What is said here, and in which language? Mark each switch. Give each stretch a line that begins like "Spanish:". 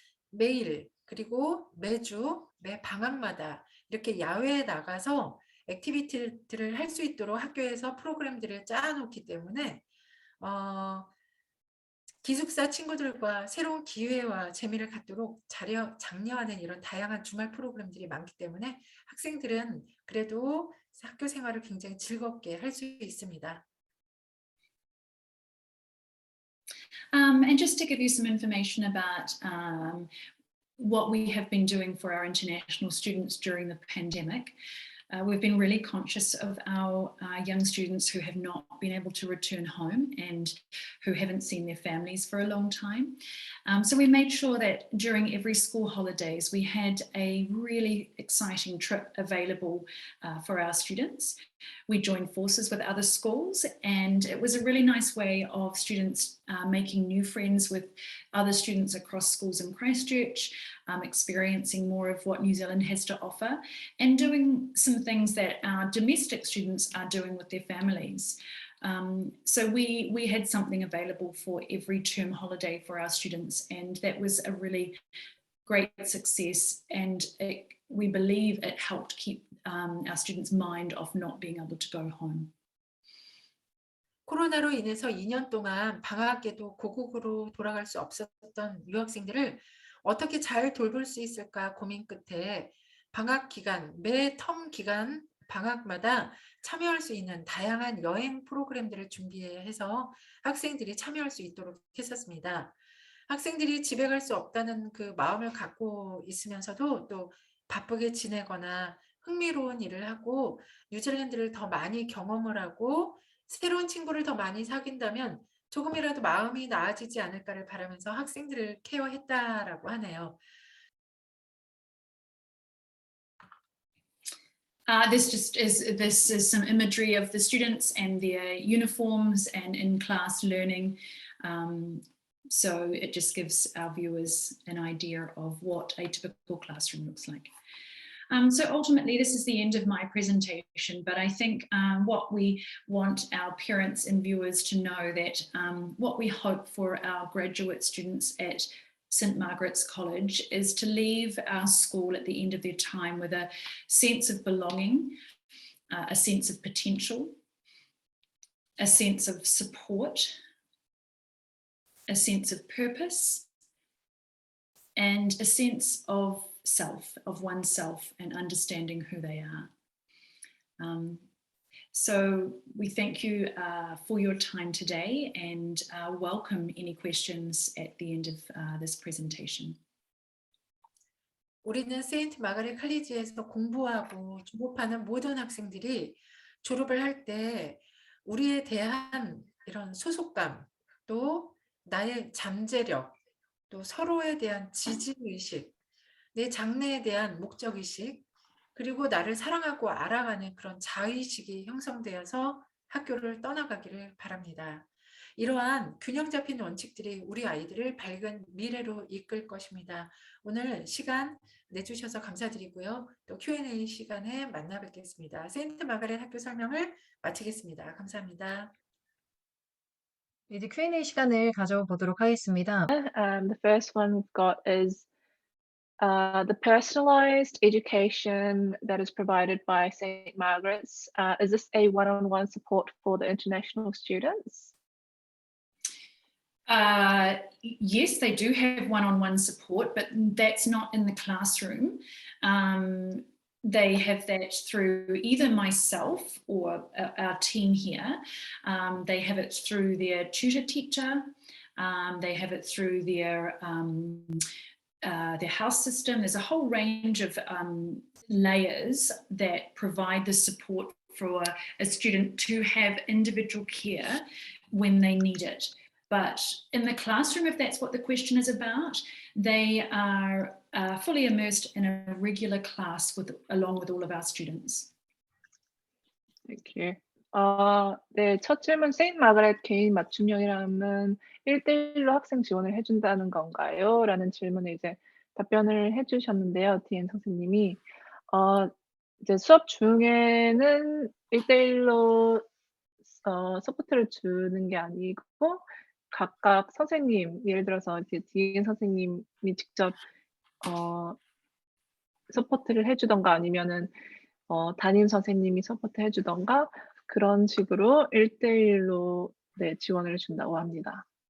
Korean: 매일 그리고 매주 매 방학마다 이렇게 야외에 나가서 액티비티들을 할 수 있도록 학교에서 프로그램들을 짜놓기 때문에 기숙사 친구들과 새로운 기회와 재미를 갖도록 장려하는 이런 다양한 주말 프로그램들이 많기 때문에 학생들은 그래도 학교 생활을 굉장히 즐겁게 할 수 있습니다.
English: And just to give you some information about what we have been doing for our international students during the pandemic. We've been really conscious of our young students who have not been able to return home and who haven't seen their families for a long time. So we made sure that during every school holidays, we had a really exciting trip available for our students. We joined forces with other schools, and it was a really nice way of students making new friends with other students across schools in Christchurch, experiencing more of what New Zealand has to offer, and doing some things that our domestic students are doing with their families. So we had something available for every term holiday for our students, and that was a really great success, and we believe it helped keep our students' mind off not being able to go home.
Korean: 코로나로 인해서 2년 동안 방학에도 고국으로 돌아갈 수 없었던 유학생들을 어떻게 잘 돌볼 수 있을까 고민 끝에 방학 기간, 매 텀 기간 방학마다 참여할 수 있는 다양한 여행 프로그램들을 준비해서 학생들이 참여할 수 있도록 했었습니다. 학생들이 집에 갈 수 없다는 그 마음을 갖고 있으면서도 또 바쁘게 지내거나 흥미로운 일을 하고 뉴질랜드를 더 많이 경험을 하고 새로운 친구를 더 많이 사귄다면 조금이라도 마음이 나아지지 않을까를 바라면서 학생들을 케어했다라고 하네요.
English: This is some imagery of the students and their uniforms and in-class learning. So it just gives our viewers an idea of what a typical classroom looks like. So ultimately, this is the end of my presentation, but I think what we want our parents and viewers to know that what we hope for our graduate students at St Margaret's College is to leave our school at the end of their time with a sense of belonging, a sense of potential, a sense of support, a sense of purpose, and a sense of self, of oneself, and understanding who they are. So we thank you for your time today and welcome any questions at the end of this presentation.
Korean: 우리는 세인트 마가렛 컬리지에서 공부하고 졸업하는 모든 학생들이 졸업을 할 때 우리에 대한 이런 소속감, 또 나의 잠재력, 또 서로에 대한 지지의식, 내 장래에 대한 목적의식, 그리고 나를 사랑하고 알아가는 그런 자의식이 형성되어서 학교를 떠나가기를 바랍니다. 이러한 균형 잡힌 원칙들이 우리 아이들을 밝은 미래로 이끌 것입니다. 오늘 시간 내주셔서 감사드리고요. 또 Q&A 시간에 만나 뵙겠습니다. 세인트 마가렛 학교 설명을 마치겠습니다. 감사합니다. 이제 Q&A 시간을 가져보도록 하겠습니다.
English: The first one we've got is the personalized education that is provided by St. Margaret's. Is this a one-on-one support for the international students? Yes, they do have one-on-one support, but that's not in the classroom. They have that through either myself or our team here. They have it through their tutor teacher. They have it through their house system. There's a whole range of layers that provide the support for a student to have individual care when they need it. But in the classroom, if that's what the question is about, they are fully immersed in a regular class along with all of our students. Thank you.
Korean: 네, 첫 질문 세인트 마가렛 개인 맞춤형이라면 1대1로 학생 지원을 해준다는 건가요? 라는 질문에 이제 답변을 해주셨는데요. 디엔 선생님이 이제 수업 중에는 1대1로 서포트를 주는 게 아니고 각각 선생님, 예를 들어서 이제 디엔 선생님이 직접 서포트를 해주던가 아니면은 담임 선생님이 서포트 해주던가 그런 식으로 1대1로 네, 지원을 준다고 합니다.